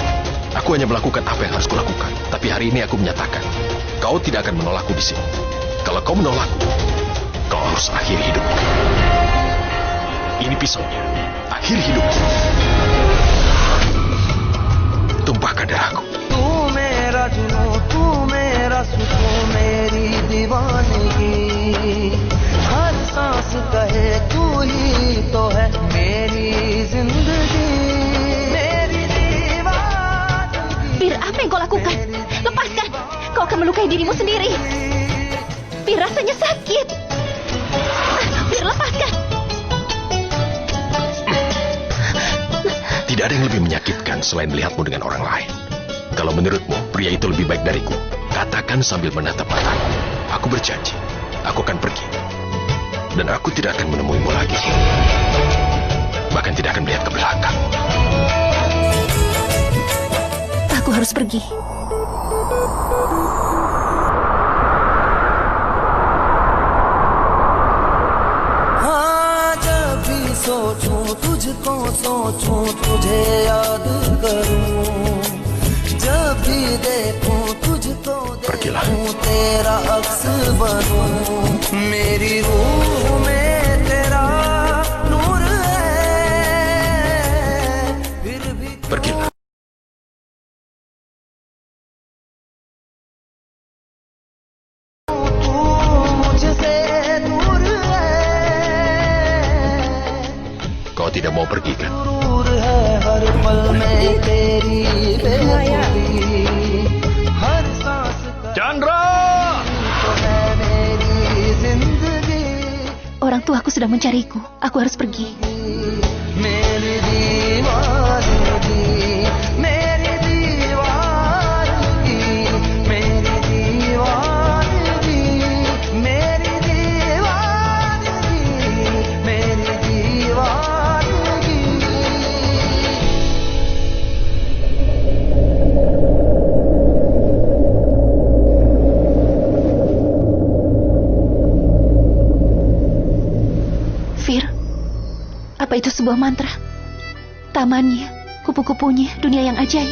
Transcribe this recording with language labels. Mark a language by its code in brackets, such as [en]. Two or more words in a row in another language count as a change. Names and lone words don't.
[id] Aku hanya melakukan apa yang harus kulakukan. Tapi hari ini aku menyatakan, kau tidak akan menolakku di sini. Kalau kau menolakku, kau harus akhiri hidupku. Ini pisaunya. Akhiri hidupku. Tumpahkan darahku. [hi] तू मेरा जुनू तू मेरा सुकून मेरी दीवानगी हर सांस कहे तू ही तो है मेरी जिंदगी मेरी दीवानगी. [id] Fir, apa yang kau lakukan? Lepaskan. Kau akan melukai dirimu sendiri. Fir, rasanya sakit. Fir, lepaskan. Tidak ada yang lebih menyakitkan selain melihatmu dengan orang lain. Kalau menurutmu pria itu lebih baik dariku, katakan sambil menatap mataku. Aku berjanji, aku akan pergi. Dan aku tidak akan menemuimu lagi. Bahkan tidak akan melihat ke belakang. Aku harus pergi. [hi] हाँ जब भी सोचूं तुझको सोचूं तुझे याद करूं जब भी देखूं तुझको [id] Pergilah. [hi] देखूं तेरा अक्स बनूं मेरी रूह में तेरा नूर है फिर भी [id] Pergilah. [hi] तू मुझसे दूर है [id] Kau tidak mau pergi kan? [hi] दूर है हर पल में तेरी बेखुदी हर सांस का [id] Chandra! [hi] तो है मेरी जिंदगी [id] Orang tuaku sudah mencariku. Aku harus pergi. [hi] मेरी दीवानगी मेरी दीवानगी मेरी दीवानगी मेरी दीवानगी मेरी दीवानगी [id] Fir, apa itu sebuah mantra? Tamannya, kupu-kupunya, dunia yang ajaib.